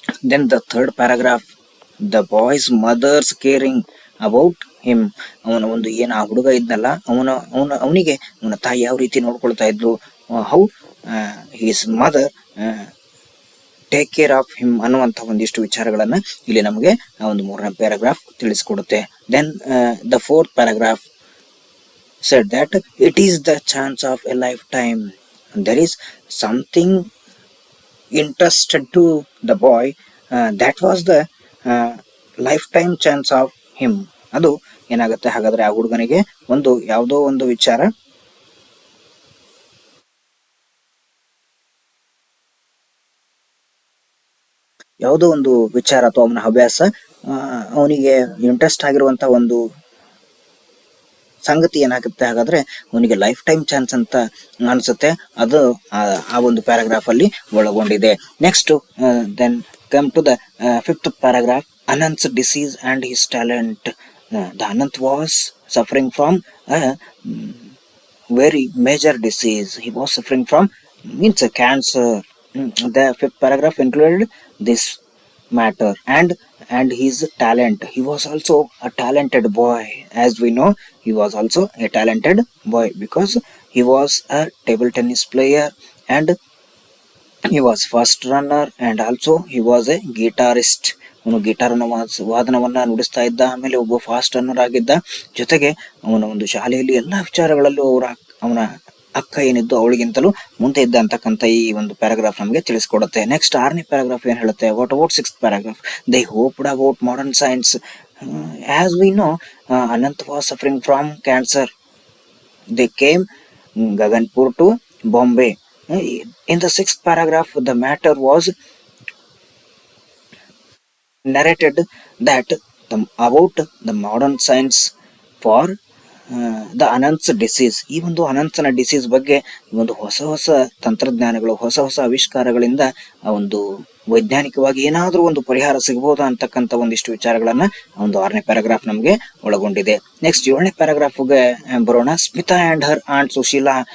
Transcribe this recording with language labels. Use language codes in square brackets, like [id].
[en] Then the third paragraph, the boy's mother's caring about him. [kn] ಅವನ ಒಂದು ಏನು ಆ ಹುಡುಗ ಇದ್ನಲ್ಲ, ಅವನಿಗೆ ಅವನ ತಾಯಿ ಯಾವ ರೀತಿ ನೋಡ್ಕೊಳ್ತಾ ಇದ್ಲು, [en] how his mother take care of him [kn] ಅನ್ನುವಂಥ ಒಂದಿಷ್ಟು ವಿಚಾರಗಳನ್ನ ಇಲ್ಲಿ ನಮಗೆ ಆ ಒಂದು ಮೂರನೇ paragraph ತಿಳಿಸಿಕೊಡುತ್ತೆ. [en] Then the fourth paragraph said that it is the chance of a lifetime. There is something interested to the boy, that was the lifetime chance of him. [kn] ಅದು ಏನಾಗುತ್ತೆ ಹಾಗಾದ್ರೆ, ಆ ಹುಡುಗನಿಗೆ ಒಂದು ಯಾವುದೋ ಒಂದು ವಿಚಾರ, ಯಾವುದೋ ಒಂದು ವಿಚಾರ ಅಥವಾ ಅವನ ಹವ್ಯಾಸ, ಅವನಿಗೆ ಇಂಟ್ರೆಸ್ಟ್ ಆಗಿರುವಂತಹ ಒಂದು ಸಂಗತಿ ಏನಾಗುತ್ತೆ ಹಾಗಾದ್ರೆ ಅವನಿಗೆ ಲೈಫ್ ಟೈಮ್ ಚಾನ್ಸ್ ಅಂತ ಅನ್ಸುತ್ತೆ. ಅದು ಆ ಒಂದು ಪ್ಯಾರಾಗ್ರಾಫ್ ಅಲ್ಲಿ ಒಳಗೊಂಡಿದೆ. [en] Next then come to the fifth paragraph, Anant's disease and his talent. The Anant was suffering from a very major disease. He was suffering from means a cancer. The fifth paragraph included this matter and his talent. He was also a talented boy. As we know, he was also a talented boy because he was a table tennis player and he was first runner and also he was a guitarist. [kn] ಅವನು guitar ವಾದನವನ್ನ ನುಡಿಸ್ತಾ ಇದ್ದ, ಆಮೇಲೆ ಒಬ್ಬ fast runner ಆಗಿದ್ದ, ಜೊತೆಗೆ ಅವನ ಒಂದು ಶಾಲೆಯಲ್ಲಿ ಎಲ್ಲಾ ವಿಚಾರಗಳಲ್ಲೂ ಅವನ ಅಕ್ಕ ಏನಿದ್ದು ಅವಳಿಗಿಂತಲೂ ಮುಂದೆ ಇದ್ದ ಅಂತಕ್ಕಂಥ ಈ ಒಂದು ಪ್ಯಾರಾಗ್ರಾಫ್ ನಮಗೆ ತಿಳಿಸ್ಕೊಡುತ್ತೆ. [en] next [kn] ಆರನೇ ಪ್ಯಾರಾಗ್ರಾಫ್ ಏನ್ ಹೇಳುತ್ತೆ, [en] What about sixth paragraph, they hoped about modern science. As we know, Anant was suffering from cancer. They came Gaganpur to Bombay. In the sixth paragraph, the matter was narrated that about the modern science for the Anant's disease. [kn] ಈ ಒಂದು ಅನಂತನ disease ಬಗ್ಗೆ ಒಂದು ಹೊಸ ಹೊಸ ತಂತ್ರಜ್ಞಾನಗಳು, ಹೊಸ ಹೊಸ ಆವಿಷ್ಕಾರಗಳಿಂದ ಆ ಒಂದು ವೈಜ್ಞಾನಿಕವಾಗಿ ಏನಾದ್ರೂ ಒಂದು ಪರಿಹಾರ ಸಿಗಬಹುದಾ ಅಂತಕ್ಕಂಥ ಒಂದಿಷ್ಟು ವಿಚಾರಗಳನ್ನ ಒಂದು ಆರನೇ ಪ್ಯಾರಾಗ್ರಾಫ್ ನಮಗೆ ಒಳಗೊಂಡಿದೆ. ನೆಕ್ಸ್ಟ್ ಏಳನೇ ಪ್ಯಾರಾಗ್ರಾಫ್ಗೆ ಬರೋಣ. Smita and Har ant Sushila.